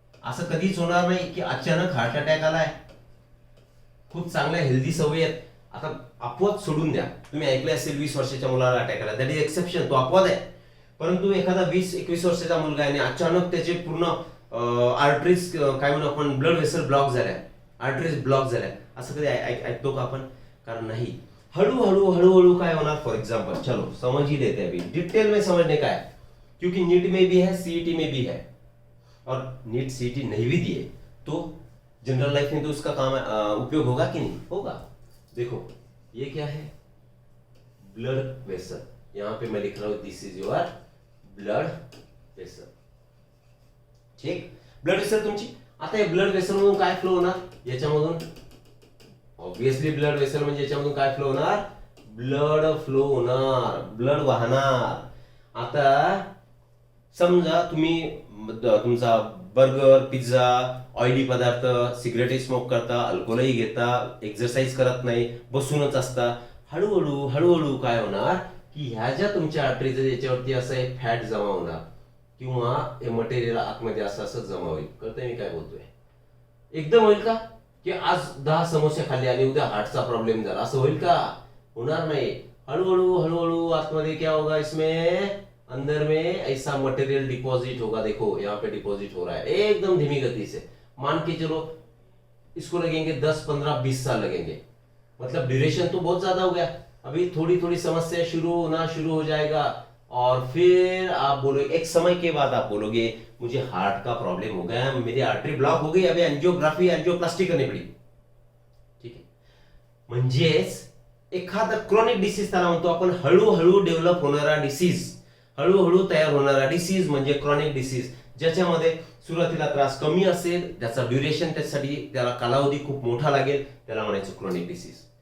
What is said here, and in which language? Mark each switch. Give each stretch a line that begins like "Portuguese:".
Marathi: असं कधीच होणार नाही की अचानक हार्ट अटॅक आलाय, खूप चांगल्या हेल्दी सवयी आहेत, आता अपवाद सोडून द्या. तुम्ही ऐकले असेल 20 वर्षाच्या मुलाला अटॅक आला,
English: that is exception,
Marathi: तो अपवाद आहे. परंतु एखादा 20-21 वर्षाचा मुलगा आहे आणि अचानक त्याचे पूर्ण आर्टरीज, काय म्हणू आपण, ब्लड वेसल ब्लॉक झाल्या, आर्टरीज ब्लॉक झाल्या, असं कधी ऐकतो का आपण? कारण नहीं. हळूहळू काय होणार?
Hindi: फॉर एग्जांपल, चलो समझ ही लेते हैं अभी, डिटेल में समझने का है, क्योंकि नीट में भी है, सीईटी में भी है, और नीट सीईटी नहीं भी दिए तो जनरल लाइफ में तो उसका काम उपयोग होगा कि नहीं होगा. देखो ये क्या है, ब्लड वेसल, यहां पे मैं लिख रहा हूं
English: This is your blood vessel.
Marathi: ठीक, ब्लड वेसल तुमची. आता या ब्लड वेसल मधून काय फ्लो होणार, याच्यामधून ऑब्विसली ब्लड वेसल म्हणजे याच्यामधून काय फ्लो होणार, ब्लड फ्लो होणार, ब्लड वाहणार. आता समजा तुम्ही तुमचा बर्गर, पिझ्झा, ऑइली पदार्थ, सिगरेटही स्मोक करता, अल्कोहोलही घेता, एक्सरसाइज करत नाही, बसूनच असता, हळूहळू हळूहळू काय होणार की ह्या ज्या तुमच्या आर्टरीज याच्यावरती असं एक फॅट जमा होणार किंवा हे मटेरियल आतमध्ये असं असं जमा होईल. कळतंय मी काय बोलतोय, एकदम होईल का की आज 10 समोसे खाल्ले आणि उद्या हार्टचा प्रॉब्लेम झाला, असं होईल का, होणार नाही. हळूहळू हळूहळू आतमध्ये
Hindi: क्या होगा, इसमें अंदर में ऐसा मटेरियल डिपॉजिट होगा. देखो यहाँ पे डिपॉजिट हो रहा है एकदम धीमी गति से. मान के चलो इसको लगेंगे 10, 15, 20 साल लगेंगे, मतलब ड्यूरेशन तो बहुत ज्यादा हो गया. अभी थोड़ी थोड़ी समस्या शुरू होना शुरू हो जाएगा और फिर आप बोलोगे, एक समय के बाद आप बोलोगे मुझे हार्ट का प्रॉब्लम हो गया, मेरी आर्टरी ब्लॉक हो गई, अभी एंजियोग्राफी एंजियोप्लास्टी करनी पड़ी.
Marathi: ठीक आहे, म्हणजेच एखादा क्रॉनिक डिसीज त्याला म्हणतो आपण, हळूहळू डेव्हलप होणारा डिसीज, हळूहळू तयार होणारा डिसीज म्हणजे क्रॉनिक डिसीज, ज्याच्यामध्ये सुरुवातीला त्रास कमी असेल, त्याचा ड्युरेशन त्यासाठी त्याला कालावधी खूप मोठा लागेल, त्याला म्हणायचं क्रॉनिक डिसीज.